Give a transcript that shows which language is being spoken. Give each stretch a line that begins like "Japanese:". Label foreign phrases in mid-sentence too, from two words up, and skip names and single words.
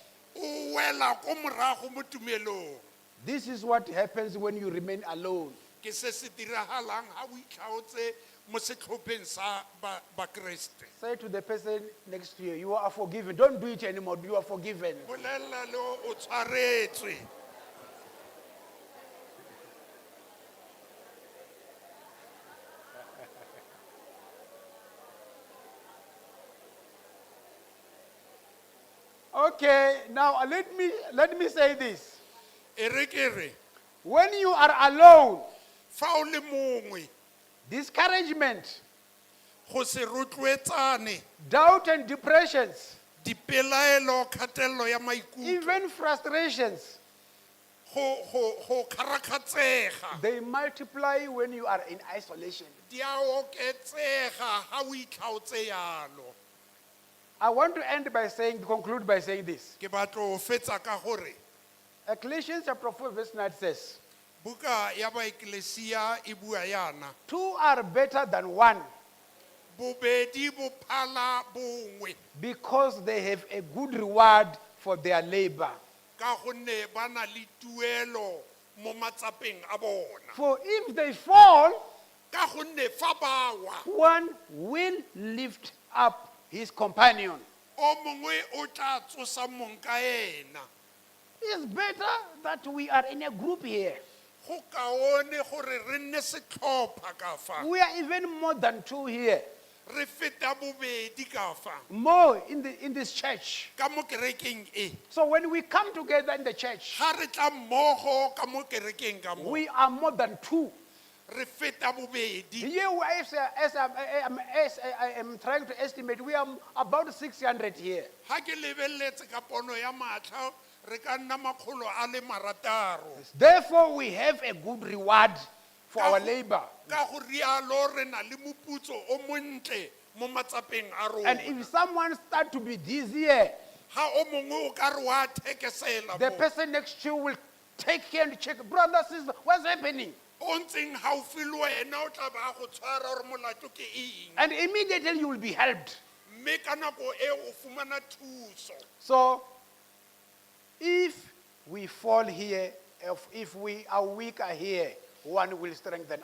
Tswana: O wela ko morago mo tumelong.
English: This is what happens when you remain alone.
Tswana: Ke se se diragalang ha o itlhaotse mo setlhopheng sa bakreste.
English: Say to the person next to you, you are forgiven. Don't do it anymore. You are forgiven.
Tswana: Bolela le o tshwaretswe.
English: Okay, now let me say this.
Tswana: E re ke re,
English: When you are alone,
Tswana: fa o le mongwe
English: discouragement,
Tswana: go se rotloetsane,
English: doubt and depressions,
Tswana: dipelaelo, kgatelelo ya maikutlo,
English: even frustrations,
Tswana: go kgarakgatsega
English: they multiply when you are in isolation.
Tswana: di a oketsega ha o itlhaotse yalo.
English: I want to conclude by saying this.
Tswana: Ke batlo o fetsa ka gore
English: Ecclesiastes chapter 4 verse 9 says,
Tswana: buka ya baeklesia e bua yana,
English: two are better than one
Tswana: bobedi bo phala bongwe
English: because they have a good reward for their labor.
Tswana: ka gonne ba na le tuelo mo matsapeng a bona.
English: For if they fall,
Tswana: Ka gonne fa ba wa,
English: one will lift up his companion.
Tswana: o mongwe o tla tsosa mong ka ena.
English: It's better that we are in a group here.
Tswana: Go kaone gore re nne setlhopha ka fa,
English: We are even more than two here.
Tswana: re feta bobedi ka fa
English: More in this church.
Tswana: ka mo kerekeng e.
English: So when we come together in the church,
Tswana: Ha re tla mmogo ka mo kerekeng ka mo,
English: we are more than two.
Tswana: re feta bobedi.
English: Here, as I am trying to estimate, we are about 600 here.
Tswana: Ha ke lebeletse ka pono ya matlha, re ka nna makgolo a le marataro.
English: Therefore, we have a good reward for our labor.
Tswana: Ka go rialo re na le moputso o montle mo matsapeng a rona.
English: And if someone starts to be dizzy here,
Tswana: Ha o mongwe o ka re wa thekesela
English: the
Tswana: mo,
English: person next to you will take care and check, brother, sister, what's happening?
Tswana: o ntseng haufi le wena o tla ba go tshwara gore molato ke eng
English: And immediately you will be helped.
Tswana: mme ka nako e o fumana thuso.
English: So, if we fall here, if we are weaker here, one will strengthen